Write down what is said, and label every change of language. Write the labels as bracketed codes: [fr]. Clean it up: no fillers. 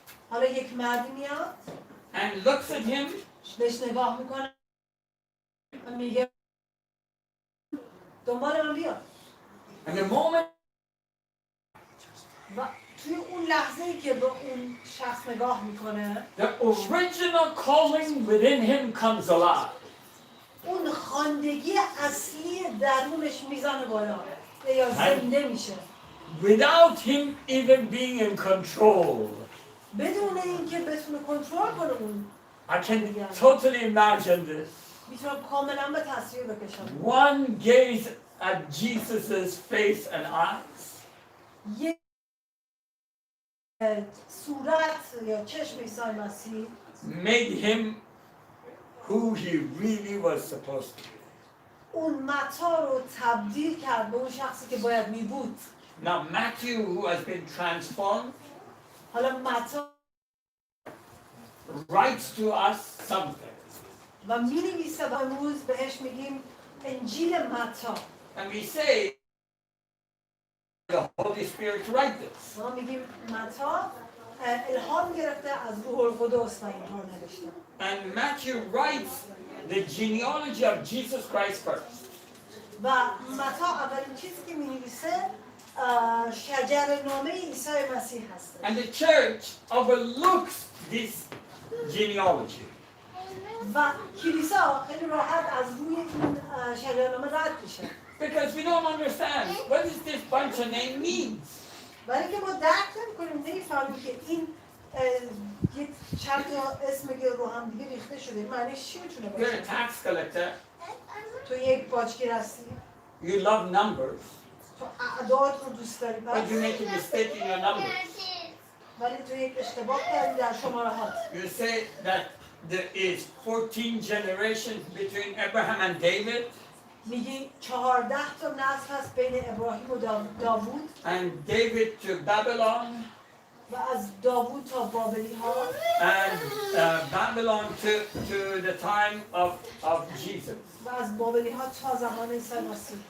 [fa] حالا یک مردی میاد. [en] and looks at him. [fa] بهش نگاه میکنه. میگه دنبال من بیا. [en] And the moment [fa] و توی اون لحظه‌ای که به اون شخص نگاه میکنه [en] the original calling within him comes alive. [fa] اون خواندگی اصلی درونش میزنه بالا یا زنده میشه [en] Without him even being in control. [fa] بدون اینکه بتونه کنترل کنه اون. [en] I can totally imagine this. [fa] میتونم کاملا به تصویر بکشم. [en] One gaze at Jesus' face and eyes. [fa] یه صورت یا چشم عیسی مسیح [en] made him who he really was supposed to be. [fa] اون متا رو تبدیل کرد به اون شخصی که باید میبود. [en] Now Matthew, who has been transformed, [fa] حالا متا [en] writes to us something. [fa] و می‌نویسه و امروز بهش میگیم انجیل متا. [en] And we say the Holy Spirit write this. [fa] ما میگیم متا الهام گرفته از روح القدس و اینها رو نوشته. [en] And Matthew writes the genealogy of Jesus Christ first. [fa] و متا اولین چیزی که می‌نویسه شجرنامه عیسی مسیح هست. [en] And the church overlooks this genealogy. [fa] و کلیسا خیلی راحت از روی این شجرنامه رد میشه. [en] Because we don't understand what does this bunch of name means. [fa] ولی که ما درک نمی‌کنیم نمی‌فهمیم که این یک چند تا اسم که رو هم دیگه ریخته شده معنیش چی میتونه [en] You're a [fa] باشه؟ [en] tax collector. [fa] تو یک باجگیر هستی [en] You love numbers, [fa] تو اعداد رو دوست داری [en] but [fa] پس [en] you make a mistake in your numbers. [fa] ولی تو یک اشتباه کردی در شماره هات [en] You say that there is 14 generations between Abraham and David, [fa] میگی 14 تا نسل هست بین ابراهیم و داوود [en] and David to Babylon, [fa] و از داوود تا بابلی ها [en] and Babylon to the time of Jesus. [fa] و از بابلی ها تا زمان عیسی مسیح